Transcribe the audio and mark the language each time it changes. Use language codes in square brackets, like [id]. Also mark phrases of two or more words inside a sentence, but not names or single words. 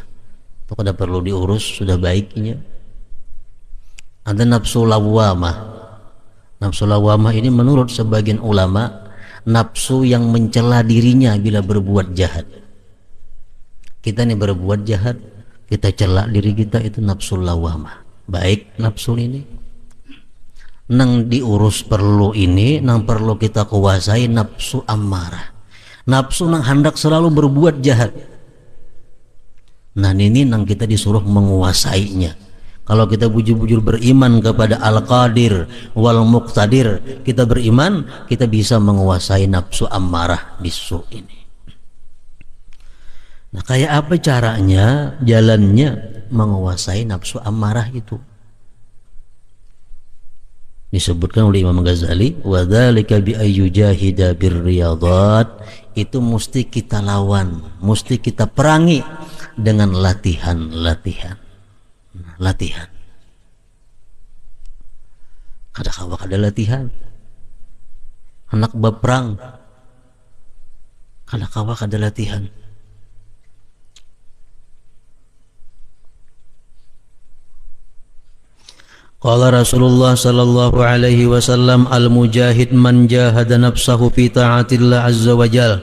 [bjn] Itu kada perlu diurus, sudah baiknya. [id] Ada nafsu lawamah. Nafsu lawamah ini menurut sebagian ulama nafsu yang mencela dirinya bila berbuat jahat. Kita nih berbuat jahat, kita celak diri kita, itu nafsu lawamah. [bjn] Baik nafsu ini, nang diurus perlu ini, nang perlu kita kuasai nafsu ammarah, nafsu nang hendak selalu berbuat jahat. Nah ini nang kita disuruh menguasainya. Kalau kita bujur-bujur beriman kepada [ar] القادر والمقتدر, [id] kita beriman, kita bisa menguasai nafsu ammarah bisu ini. Nah kayak apa caranya, jalannya menguasai nafsu ammarah itu? Disebutkan oleh Imam Ghazali, [ar] وذلك بأن يجاهد بالرياضات, [id] itu mesti kita lawan, mesti kita perangi dengan latihan. [bjn] Kada kawa kada latihan, anak berperang kada kawa kada latihan. [ar] قال رسول الله صلى الله عليه وسلم المجاهد من جاهد نفسه في طاعة الله عز وجل.